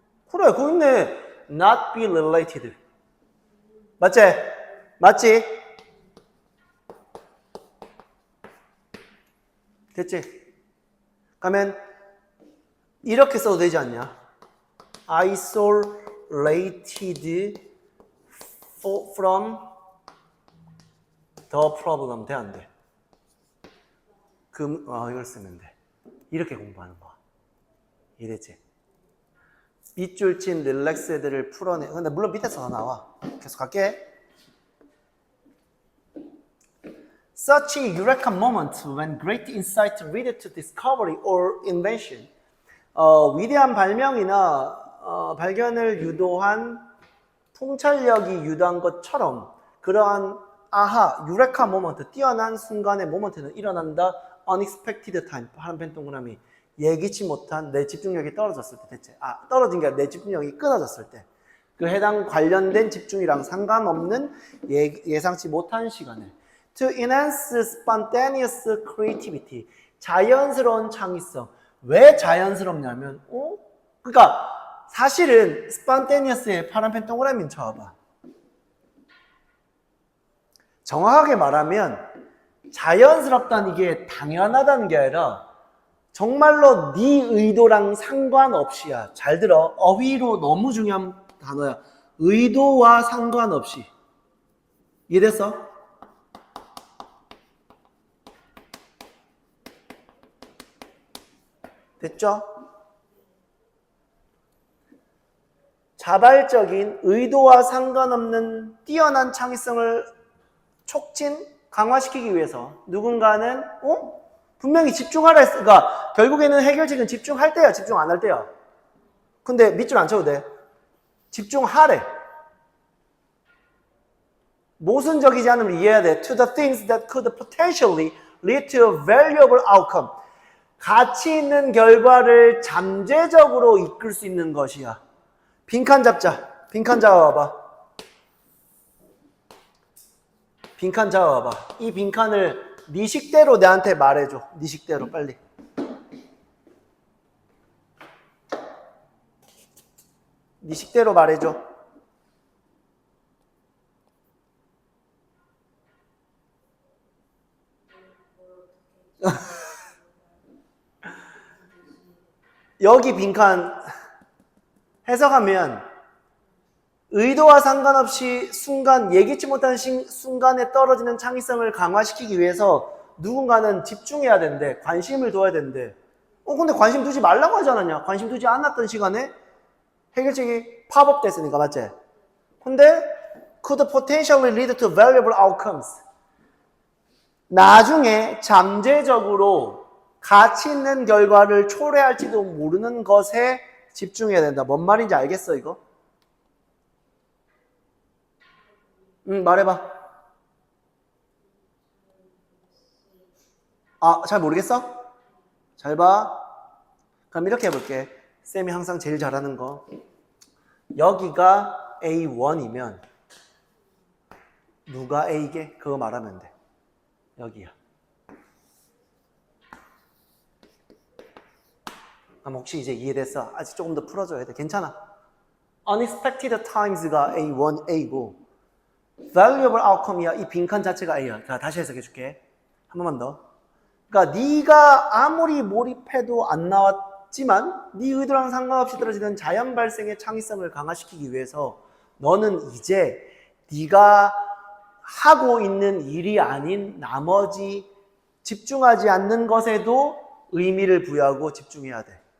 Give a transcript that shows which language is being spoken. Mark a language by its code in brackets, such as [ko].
[ko] 그래, 그거 있네. [en] Not be related. [ko] 맞지? 맞지? 됐지? 그러면 이렇게 써도 되지 않냐? [en] Isolated from the problem. [ko] 돼, 안 돼? 이걸 쓰면 돼. 이렇게 공부하는 거야. 이해됐지? 밑줄 친 릴렉스들을 풀어내. 근데 물론 밑에서 다 나와. 계속 갈게. [en] Such a eureka moment when great insight lead to discovery or invention. [ko] 위대한 발명이나 발견을 유도한 통찰력이 유도한 것처럼 그러한 아하, 유레카 모먼트, 뛰어난 순간의 모먼트는 일어난다. [en] unexpected time, [ko] 파란펜 동그라미. 예기치 못한 내 집중력이 떨어졌을 때 대체. 떨어진 게 아니라 내 집중력이 끊어졌을 때. 그 해당 관련된 집중이랑 상관없는 예상치 못한 시간을. [en] To enhance spontaneous creativity. [ko] 자연스러운 창의성. 왜 자연스럽냐면, 그러니까 사실은 spontaneous의 파란펜 동그라미는 쳐봐. 정확하게 말하면 자연스럽다는 이게 당연하다는 게 아니라 정말로 네 의도랑 상관없이야. 잘 들어. 어휘로 너무 중요한 단어야. 의도와 상관없이. 이해됐어? 됐죠? 자발적인 의도와 상관없는 뛰어난 창의성을 촉진, 강화시키기 위해서 누군가는 분명히 집중하라 했어. 그러니까 결국에는 해결책은 집중할 때야, 집중 안 할 때야. 근데 밑줄 안 쳐도 돼. 집중하래. 모순적이지 않으면 이해해야 돼. [en] To the things that could potentially lead to a valuable outcome. [ko] 가치 있는 결과를 잠재적으로 이끌 수 있는 것이야. 빈칸 잡자. 빈칸 잡아봐. 빈칸 잡아봐. 이 빈칸을 네 식대로 내한테 말해줘. 네 식대로 빨리. 네 식대로 말해줘. 여기 빈칸 해석하면 의도와 상관없이 순간 예기치 못한 순간에 떨어지는 창의성을 강화시키기 위해서 누군가는 집중해야 된대. 관심을 둬야 된대. 근데 관심 두지 말라고 하지 않았냐? 관심 두지 않았던 시간에 해결책이 팝업 됐으니까, 맞지? [en] 근데 could potentially lead to valuable outcomes. [ko] 나중에 잠재적으로 가치 있는 결과를 초래할지도 모르는 것에 집중해야 된다. 뭔 말인지 알겠어, 이거? 말해봐. 잘 모르겠어? 잘 봐. 그럼 이렇게 해볼게. 쌤이 항상 제일 잘하는 거. 여기가 A1이면 누가 A게? 그거 말하면 돼. 여기야. 그럼 혹시 이제 이해됐어? 아직 조금 더 풀어줘야 돼. 괜찮아. [en] Unexpected times [ko] 가 A1, A고 [en] valuable outcome [ko] 이야. 이 빈칸 자체가 A야. 자, 다시 해석해 줄게. 한 번만 더. 그러니까 네가 아무리 몰입해도 안 나왔지만 네 의도랑 상관없이 떨어지는 자연 발생의 창의성을 강화시키기 위해서 너는 이제 네가 하고 있는 일이 아닌 나머지 집중하지 않는 것에도 의미를 부여하고 집중해야 돼.